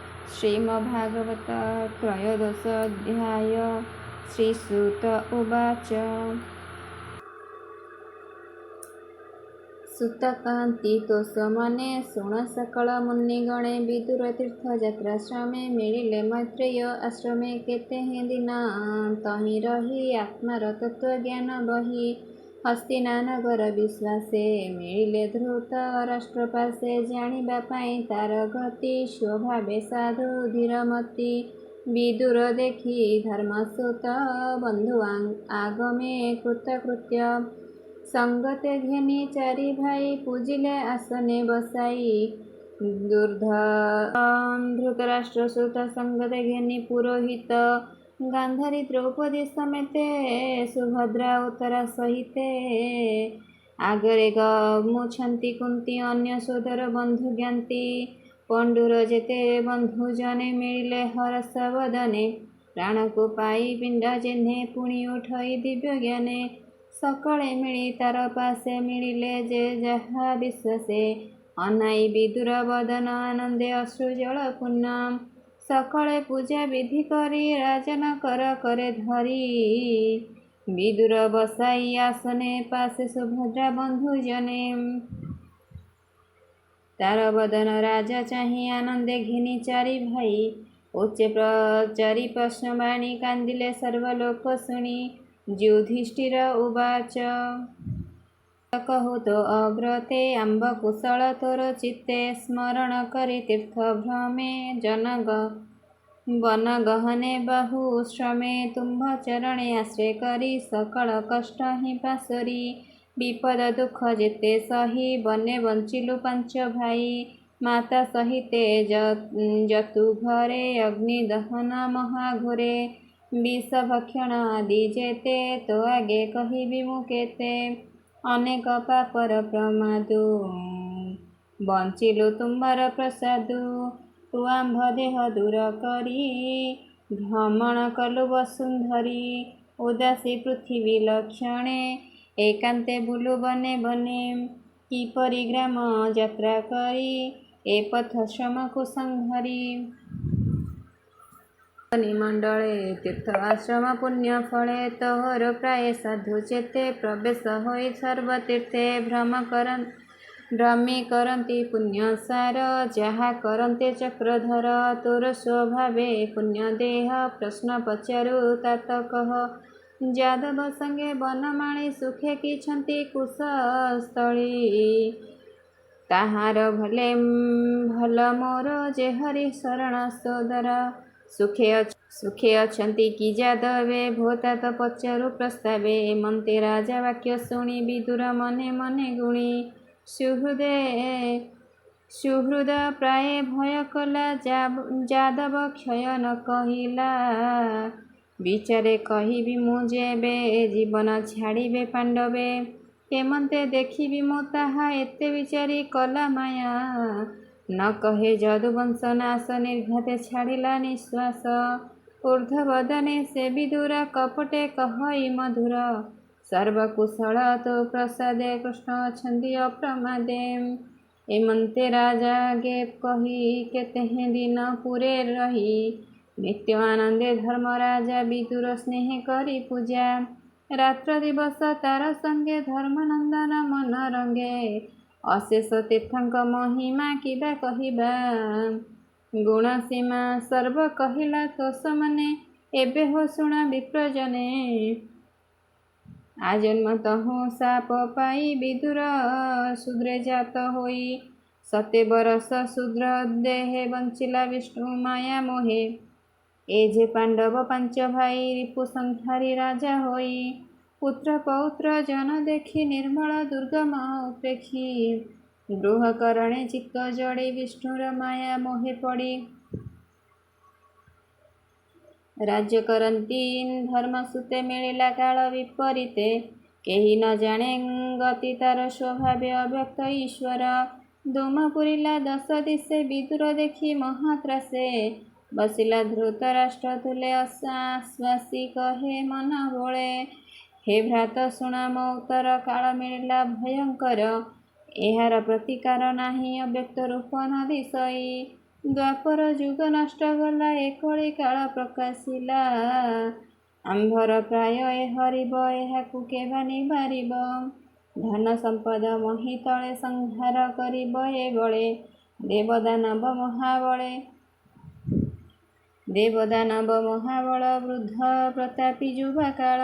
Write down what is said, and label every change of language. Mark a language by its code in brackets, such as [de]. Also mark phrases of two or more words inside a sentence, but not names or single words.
[sa] श्रीमद्भागवत त्रयोदशोऽध्याय श्रीसूत उवाच। [or] ସୁତକାନ୍ତିତୋଷମନେ ଶୃଣ ସକଳ ମୁନିଗଣେ ବିଦୁର ତୀର୍ଥଯାତ୍ରାଶ୍ରମେ ମିଳିଲେ ମୈତ୍ରେୟ ଆଶ୍ରମେ କେତେ ଦିନା ତହି ରହି ଆତ୍ମାର ତତ୍ୱଜ୍ଞାନ ବହି ହସ୍ତିନାନଗର ବିଶ୍ୱାସେ ମିଳିଲେ ଧୃତ ରାଷ୍ଟ୍ରପାସେ ଜାଣିବା ପାଇ ତାର ଗତି ସ୍ୱଭାବେ ସାଧୁ ଧୀରମତି ବିଦୁର ଦେଖି ଧର୍ମସୁତ ବନ୍ଧୁ ଆଗମେ କୃତକୃତ୍ୟ ସଙ୍ଗତେ ଘେନି ଚାରି ଭାଇ ପୂଜିଲେ ଆସନେ ବସାଇ ଧୃତରାଷ୍ଟ୍ର ସୁତ ସଙ୍ଗତେ ଘେନି ପୁରୋହିତ ଗାନ୍ଧାରୀ ଦ୍ରୌପଦୀ ସମେତେ ସୁଭଦ୍ରା ଉତ୍ତରା ସହିତେ ଆଗରେ ଗମୁଛନ୍ତି କୁନ୍ତୀ ଅନ୍ୟ ସୋଦର ବନ୍ଧୁ ଜ୍ଞାତି ପଣ୍ଡୁର ଯେତେ ବନ୍ଧୁ ଜନେ ମିଳିଲେ ହରସ ବଦନେ ପ୍ରାଣ କୋ ପାଇ ପିଣ୍ଡ ଯେନେ ପୁଣି ଉଠଇ ଦିବ୍ୟ ଜ୍ଞାନେ ସକଳେ ମିଳି ତାର ପାସେ ମିଳିଲେ ଯେ ଯହା ବିଶ୍ୱାସେ ଅଣାଇ ବିଦୁର ବଦନ ଆନନ୍ଦେ ଅଶ୍ରୁଜଳ ପୁଣ୍ୟ ସକଳେ ପୂଜା ବିଧି କରି ରାଜନ କର କରେ ଧରି ବିଦୁର ବସାଇ ଆସନେ ପାସେ ସୁଭଦ୍ରା ବନ୍ଧୁ ଜନେ ତାର ବଦନ ରାଜା ଚାହି ଆନନ୍ଦେ ଘିନି ଚାରି ଭାଇ ଉଚ୍ଚେ ପ୍ରଚାରି ପ୍ରଶ୍ନ ବାଣୀ କାନ୍ଦିଲେ ସର୍ବଲୋକ ଶୁଣି ଯୁଧିଷ୍ଠିର ଉବାଚ କହୋ ତୋ ଅଗ୍ରତେ ଆମ୍ବ କୁଶଳ ତୋର ଚିତ୍ତେ ସ୍ମରଣ କରି ତୀର୍ଥ ଭ୍ରମେ ଜନଗ ବନ ଗହନେ ବହୁ ଶ୍ରମେ ତୁମ୍ଭ ଚରଣେ ଆଶ୍ରୟ କରି ସକଳ କଷ୍ଟ ହି ପାସରି ବିପଦ ଦୁଖ ଯେତେ ସହି ବନେ ବଞ୍ଚିଲୁ ପାଞ୍ଚ ଭାଇ ମାତା ସହିତେ ଜତୁ ଘରେ ଅଗ୍ନି ଦହନ ମହାଘୋରେ ବିଷ ଭକ୍ଷଣ ଆଦି ଯେତେ ତୋ ଆଗେ କହିବି ମୁ କେତେ ଅନେକ ପାପର ପ୍ରମାଦୁ ବଞ୍ଚିଲୁ ତୁମ୍ହାର ପ୍ରସାଦୁ ତୁ ଆମ୍ଭ ଦେହ ଦୂର କରି ଭ୍ରମଣ କଲୁ ବସୁନ୍ଧରୀ ଉଦାସୀ ପୃଥ୍ୱୀ ଲକ୍ଷଣେ ଏକାନ୍ତେ ବୁଲୁ ବନେ ବନେ କିପରି ଗ୍ରାମ ଯାତ୍ରା କରି ଏ ପଥ ଶ୍ରମ କୁସଂହରି ନିମଣ୍ଡଳେ ତୀର୍ଥ ଆଶ୍ରମ ପୁଣ୍ୟ ଫଳେ ତୋହର ପ୍ରାୟ ସାଧୁ ଚେତେ ପ୍ରବେଶ ହୋଇ ସର୍ବତୀର୍ଥେ ଭ୍ରମି କରତି ପୁଣ୍ୟ ସାର ଯହା କରତେ ଚକ୍ରଧର ତୋର ସ୍ୱଭାବେ ପୁଣ୍ୟ ଦେହ ପ୍ରଶ୍ନ ପଚାରୁ ତାତ କହ ଯାଦବ ସଙ୍ଗେ ବନମାଣୀ ସୁଖେ କି ଛନ୍ତି କୁଶସ୍ଥଳୀ ତାହାର ଭଲେ ଭଲ ମୋର ଯେ ହରି ଶରଣ ସୋଦର ସୁଖେ ଅଛନ୍ତି କି ଯାଦବେ ଭୋତା ତୋ ପଚାରୁ ପ୍ରସ୍ତାବେ ଏମନ୍ତେ ରାଜା ବାକ୍ୟ ଶୁଣି ବିଦୁର ମନେ ମନେ ଗୁଣି ସୁହୃଦ ପ୍ରାୟ ଭୟ କଲା ଯାଦବ କ୍ଷୟ ନ କହିଲା ବିଚାରେ କହିବି ମୁ ଯେବେ ଜୀବନ ଛାଡ଼ିବେ ପାଣ୍ଡବେ କେମନ୍ତେ ଦେଖିବି ମୁ ତାହା ଏତେ ବିଚାରି କଲା ମାୟା ନ କହେ ଯଦୁବଂଶ ନାଶ ନିର୍ଘାତେ ଛାଡ଼ିଲା ନିଶ୍ୱାସ ଊର୍ଦ୍ଧ୍ୱବଦନେ ସେ ବିଦୁର କପଟେ କହଇ ମଧୁର ସର୍ବକୁଶଳ ତୋ ପ୍ରସାଦେ କୃଷ୍ଣ ଅଛନ୍ତି ଅପ୍ରମାଦେ ଏମନ୍ତେ ରାଜା ଗେ କହି କେତେ ଦିନ ପୁରେ ରହି ନିତ୍ୟ ଆନନ୍ଦେ ଧର୍ମ ରାଜା ବିଦୁର ସ୍ନେହ କରି ପୂଜା ରାତ୍ର ଦିବସ ତାର ସଙ୍ଗେ ଧର୍ମନନ୍ଦନ ମନ ରଙ୍ଗେ ଅଶେଷ ତୀର୍ଥଙ୍କ ମହିମା କିବା କହିବା ଗୁଣ ସୀମା ସର୍ବ କହିଲା ତୋଷ ମନେ ଏବେ ହୋ ଶୁଣ ବିପ୍ରଜନେ ଆଜନ୍ମ ତହୁ ସାପ ପାଇ ବିଦୁର ଶୂଦ୍ରେ ଜାତ ହୋଇ ସତେ ବରସ ଶୂଦ୍ର ଦେହେ ବଞ୍ଚିଲା ବିଷ୍ଣୁ ମାୟା ମୋହେ ଏ ଯେ ପାଣ୍ଡବ ପାଞ୍ଚ ଭାଇ ରିପୁ ସଂହାରି ରାଜା ହୋଇ ପୁତ୍ର ପୌତ୍ର ଜନ ଦେଖି ନିର୍ମଳ ଦୁର୍ଗମ ଉପେକ୍ଷି ଗୃହ କରଣେ ଚିତ୍ତ ଜଡ଼ି ବିଷ୍ଣୁର ମାୟା ମୋହେ ପଡ଼ି ରାଜ୍ୟ କରତି ଧର୍ମ ସୁତେ ମିଳିଲା କାଳ ବିପରୀତେ କେହି ନ ଜାଣେ ଗତି ତାର ସ୍ୱଭାବେ ଅବ୍ୟକ୍ତ ଈଶ୍ୱର ଧୂମ ପୁରିଲା ଦଶ ଦିଶେ ବିଦୁର ଦେଖି ମହାତ୍ରାସେ ବସିଲା ଧୃତରାଷ୍ଟ୍ର ତୁଳେ ଆଶ୍ୱାସି କହେ ମନ ବୋଲେ ହେ ଭ୍ରାତ ଶୁଣ ମୋ ଉତ୍ତର କାଳ ମିଳିଲା ଭୟଙ୍କର ଏହାର ପ୍ରତିକାର ନାହି ଅବ୍ୟକ୍ତ ରୂପ ନ ଦିଶଇ ଦ୍ୱାପର ଯୁଗ ନଷ୍ଟ ଗଲା ଏକଳି କାଳ ପ୍ରକାଶିଲା। ଆମ୍ଭର ପ୍ରାୟ ଏ ହରିବ ଏହାକୁ କେବା ନିବାରିବ। ଧନ ସମ୍ପଦ ମହି ତଳେ ସଂହାର କରିବ ଏ ବଳେ। ଦେବଦାନବ ମହାବଳ ବୃଦ୍ଧ ପ୍ରତାପୀ ଯୁବା କାଳ।